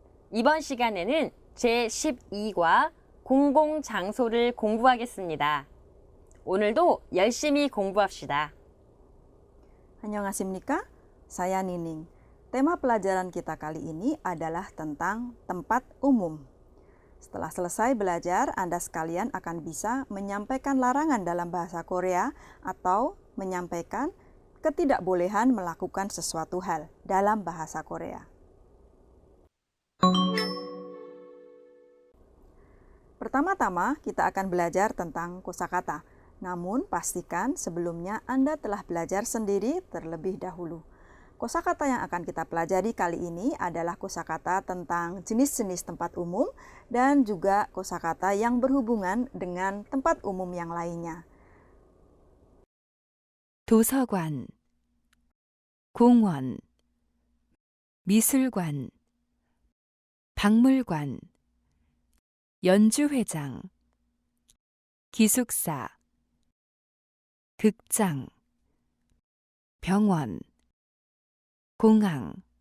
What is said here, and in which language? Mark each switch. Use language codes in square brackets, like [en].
[ko] 이번 시간에는 제12과 공공장소를 공부하겠습니다. 오늘도 열심히 공부합시다. Annyeonghasimnika, [id] saya Nining. Tema pelajaran kita kali ini adalah tentang tempat umum. Setelah selesai belajar, Anda sekalian akan bisa menyampaikan larangan dalam bahasa Korea atau menyampaikan ketidakbolehan melakukan sesuatu hal dalam bahasa Korea. Pertama-tama, kita akan belajar tentang kosakata. Namun, pastikan sebelumnya Anda telah belajar sendiri terlebih dahulu. Kosakata yang akan kita pelajari kali ini adalah kosakata tentang jenis-jenis tempat umum dan juga kosakata yang berhubungan dengan tempat umum yang lainnya. [ko] 도서관, 공원, 미술관, 박물관, 연주회장, 기숙사, 극장, 병원, 공항.